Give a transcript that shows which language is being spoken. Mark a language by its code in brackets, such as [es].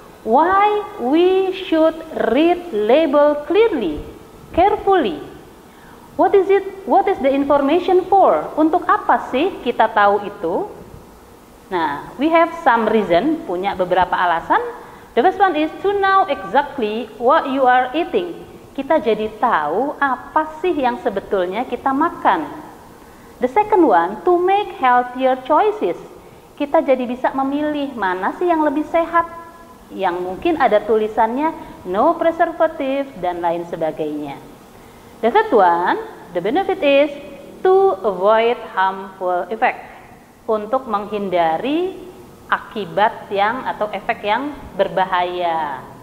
[en] Why we should read label clearly, carefully? What is it? What is the information for? [id] Untuk apa sih kita tahu itu? [en] Nah, we have some reason, [id] punya beberapa alasan. [en] The first one is to know exactly what you are eating. [id] Kita jadi tahu apa sih yang sebetulnya kita makan. [en] The second one, to make healthier choices. [id] Kita jadi bisa memilih mana sih yang lebih sehat, yang mungkin ada tulisannya [en] no preservative [id] dan lain sebagainya. [en] The third one, the benefit is to avoid harmful effect, [id] untuk menghindari akibat yang atau efek yang berbahaya.